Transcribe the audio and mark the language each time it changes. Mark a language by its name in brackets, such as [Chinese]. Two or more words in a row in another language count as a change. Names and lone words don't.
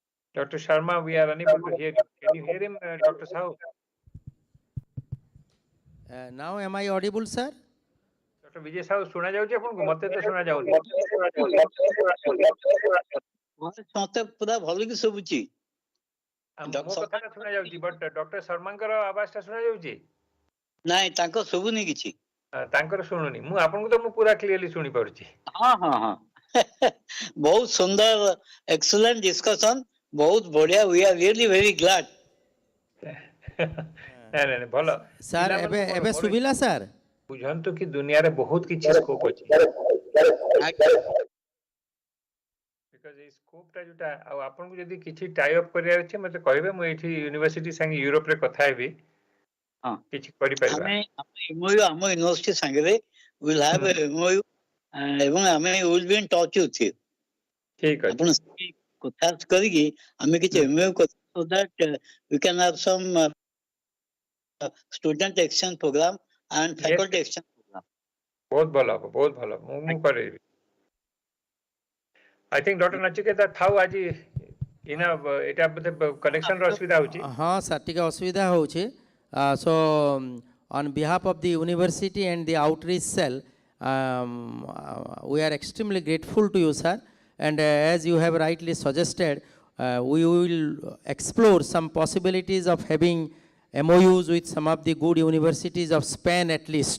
[English] Dr. Sharma, we are unable to hear you. Can you hear him, Dr. Sahu? Now am I audible, sir? Dr. Vijay Sahu, [Odia] ଶୁଣା ଯାଉଛି ଆପଣଙ୍କୁ? ମତେ ତ ଶୁଣା ଯାଉନି। ମତେ ପୁରା ଭଲ କି ଶୁଭୁଛି। ମୋ କଥାଟା ଶୁଣା ଯାଉଛି, ବଟ୍ ଡକ୍ଟର ଶର୍ମାଙ୍କର ଆବାଜଟା ଶୁଣା ଯାଉଛି? ନାଇଁ, ତାଙ୍କ ଶୁଭୁନି କିଛି। ତାଙ୍କର ଶୁଣୁନି। ମୁଁ ଆପଣଙ୍କୁ ତ ମୁଁ ପୁରା କ୍ଲିୟରଲି ଶୁଣି ପାରୁଛି। ହଁ ହଁ ହଁ ବହୁତ ସୁନ୍ଦର, [English] excellent discussion, [Odia] ବହୁତ ବଢିଆ। [English] We are really very glad. [Odia] ନାଇଁ ଭଲ। ସାର୍ ଏବେ ସୁବିଲା ସାର୍? ବୁଝନ୍ତୁ କି ଦୁନିଆରେ ବହୁତ କିଛି ସ୍କୋପ ଅଛି। ବିକଜ ଏଇ ସ୍କୋପଟା ଯୋଉଟା, ଆଉ ଆପଣଙ୍କୁ ଯଦି କିଛି [English] tie up [Odia] କରିବାର ଅଛି ମତେ କହିବେ, ମୁଁ ଏଇଠି ୟୁନିଭର୍ସିଟି ସାଙ୍ଗେ ୟୁରୋପରେ କଥା ହେବି, କିଛି କରିପାରିବା। [English] ଆମେ ଏମଓୟୁ [Odia] ଆମ ୟୁନିଭର୍ସିଟି ସାଙ୍ଗରେ [English] will have MOU, [Odia] ଏବଂ ଆମେ [English] will be in touch with you. [Odia] ଠିକ ଅଛି। ଆପଣ କଥା କରିକି ଆମେ କିଛି ଏମଓୟୁ କରିବା, [English] so that we can have some student exchange program and faculty exchange program. [Odia] ବହୁତ ଭଲ ହବ, ବହୁତ ଭଲ। ମୁଁ କରେଇବି। [English] I think [Odia] Dr. Nachiketa ଥାଉ ଆଜି এটা ବୋଧେ କନେକ୍ସନର ଅସୁବିଧା ହଉଛି। ହଁ ସାର୍, ଟିକେ ଅସୁବିଧା ହଉଛି। [English] So on behalf of the university and the outreach cell, we are extremely grateful to you, sir. And as you have rightly suggested, we will explore some possibilities of having MOUs with some of the good universities of Spain at least.